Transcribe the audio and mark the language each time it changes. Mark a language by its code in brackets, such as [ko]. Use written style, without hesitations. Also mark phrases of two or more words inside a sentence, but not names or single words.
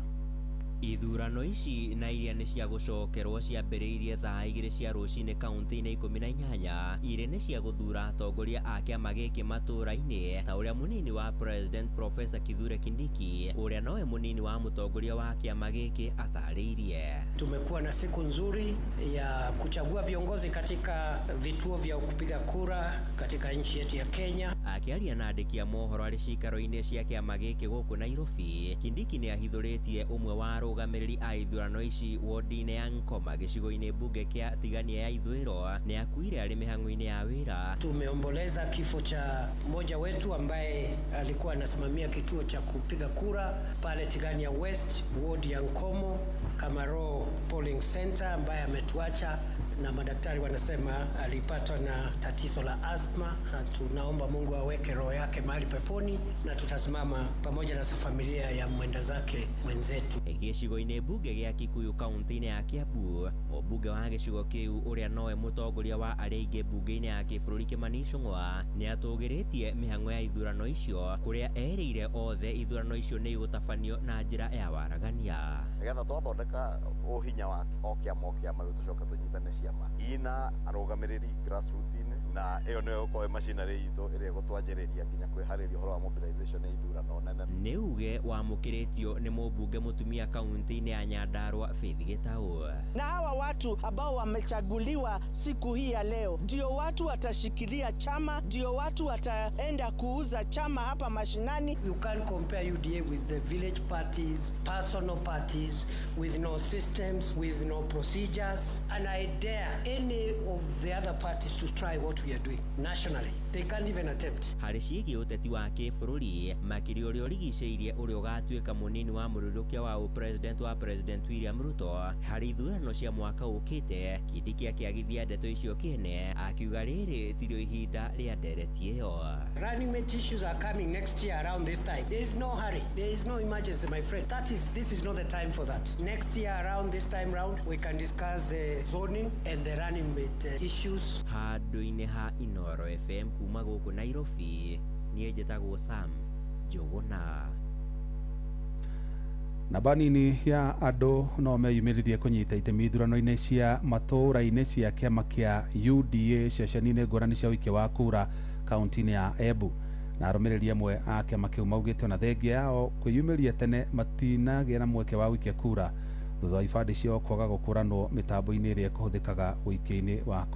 [ki] Ithurano ici na iria nĩ cia gũcokerwo ciambĩrĩirie thaa 2 cia rũcinĩ kaunti-inĩ 18 irĩ nĩ cia gũthura atongoria a kĩama gĩkĩ matũũra-inĩ ta ũrĩa mũnini wa President Professor Kithure Kindiki ũrĩa nowe mũnini wa mũtongoria wa kĩama gĩkĩ atarĩirie. [sw] Tumekuwa na siku nzuri ya kuchagua viongozi katika vituo vya kupiga kura katika nchi yetu ya Kenya. [ki] Akĩaria na andĩki a mohoro arĩ cikaro-inĩ cia kĩama gĩkĩ gũkũ Nairobi, Kindiki nĩ ahithũrĩtie ũmwe wa arũgamĩrĩri a ithurano ici wodi-inĩ ya Nkoma gĩcigo-inĩ bunge kĩa Tigania ya ithũĩro nĩ akuire arĩ mĩhang'o-inĩ ya wĩra. [sw] Tumeomboleza kifo cha mmoja wetu ambaye alikuwa anasimamia kituo cha kupiga kura pale Tigania West wodi ya Nkomo Kamaro Polling Center, ambaye ametuacha na madaktari wanasema alipatwa na tatizo la asthma, na tunaomba Mungu aweke roho yake mahali peponi na tutasimama pamoja na familia ya mwenda zake mwenzetu. [ki] Gĩcigo-inĩ bunge gĩa Kikuyu kaunti-inĩ ya Kiambu, mũmbunge wa gĩcigo kĩu ũrĩa nowe mũtongoria wa arĩa aingĩ bunge-inĩ ya kĩbũrũri Kimani Ichung'wa nĩ atũgĩrĩtie mĩhang'o ya ithurano icio kũrĩa erĩire othe ithurano icio nĩ igũtabanio na njĩra ya waragania. Nĩgetha twathondeka ũhinya wa o kĩama rĩu tũcoka tũnyitane ciama ina arũgamĩrĩri grassroots-inĩ, na ĩyo nĩyo ĩkorwo machinery itũ ĩrĩa ĩgũtwanjĩrĩria nginya kwĩharĩria ũhoro wa mobilization ya ithurano nene. Nĩ uge wamũkĩrĩtio nĩ mũmbunge mũtumia kaunti-inĩ ya Nyandarua Faith Gitau. [sw] Na hawa watu ambao wamechaguliwa siku hii ya leo ndio watu watashikilia chama, ndio watu wataenda kuuza chama hapa mashinani. [en] You can't compare UDA with the village parties, personal parties, with no systems, with no procedures, and I dare any of the other parties to try what we are doing nationally. They can't even attempt. Harĩ ciĩgiĩ ũteti wa kĩbũrũri, makĩria ũrĩa ũrigicĩirie ũrĩa ũgatuĩka mũnini wa mũrũrũkia wa president wa President William Ruto harĩ ithurano cia mwaka ũkĩte, Kindiki akĩagithia ndeto icio kĩene akiuga rĩrĩ tirio ihinda rĩa ndereti ĩyo. Running mate issues are coming next year around this time. There is no hurry. There is no emergency, my friend. This is not the time for that. Next year around this time round we can discuss zoning and the running mate issues. [ki] Handũ-inĩ ha Inoro FM kuma gũkũ Nairobi, niĩ njĩtagwo Sam Njuguna. Namba nini ya andũ no meyumĩririe kũnyita itemi ithurano-inĩ cia matũũra-inĩ cia kĩama kĩa UDA ceceni-inĩ ngũrani cia ũikia wa kura kaunti-inĩ ya Embu, na arũmĩrĩri amwe a kĩama kĩu maugĩte ona thengia yao kwĩyumĩria tene matinagĩa na mweke wa gũikia kura thutha wa ibandĩ ciao kwaga gũkũranwo mĩtambo-inĩ ĩrĩa ĩkũhũthĩkaga ũikia-inĩ wa kura.